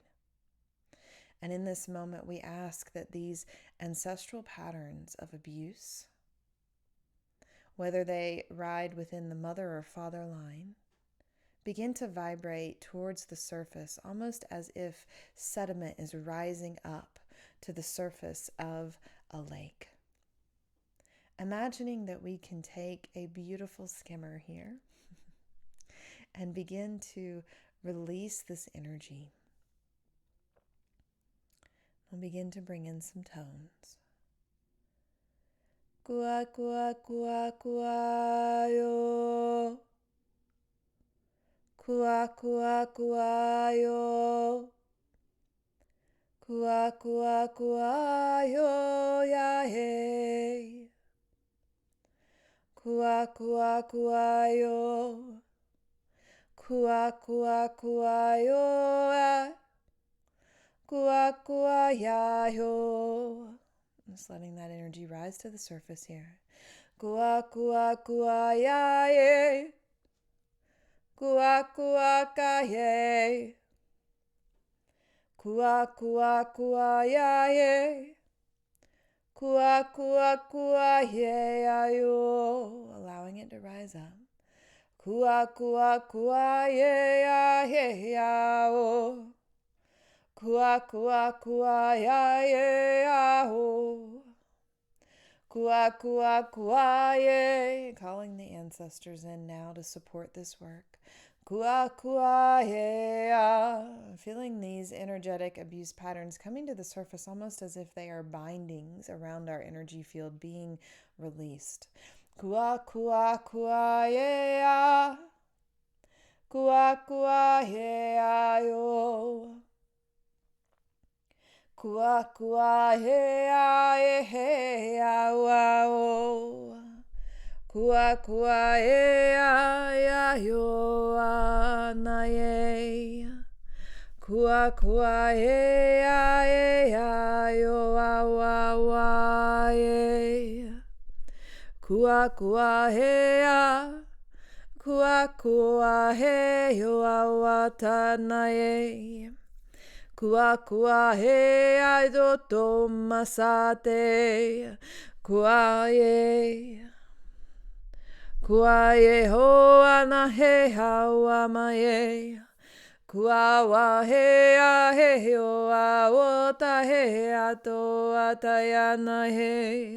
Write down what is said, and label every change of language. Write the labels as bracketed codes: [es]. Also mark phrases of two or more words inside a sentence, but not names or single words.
[en] And in this moment, we ask that these ancestral patterns of abuse, whether they ride within the mother or father line, begin to vibrate towards the surface, almost as if sediment is rising up to the surface of a lake. Imagining that we can take a beautiful skimmer here and begin to release this energy. We'll begin to bring in some tones. Kua kua kua kua yo. Kua kua kua yo. Kua kua kua yo ya he. Kua kua kua yo. Kua kua kua yo ya. Kua kua ya yo. Just letting that energy rise to the surface here. Kua kua kua ya ye. Kua kua ka ye. Kua kua kua ya ye. Kua kua kua ye ya yo. Allowing it to rise up. Kua kua kua ye ya ye ya o. Kua kua kua ya ye ya o. Kua kua kua ye. Calling the ancestors in now to support this work. Kua kua ye ya. Feeling these energetic abuse patterns coming to the surface almost as if they are bindings around our energy field being released. Kua kua kua ye ya. Kua kua ye ya yo. Kua kua he ya wa o. Kua kua he ya yo na ye. Kua kua he ya yo wa ye. Kua kua he ya. Kua kua he yo wa ta na ye. Kua kua he ai doto masate. Kua ye. Kua ye ho ana he hawa ma ye. Kua wa he yo a o ta he ato atayana he.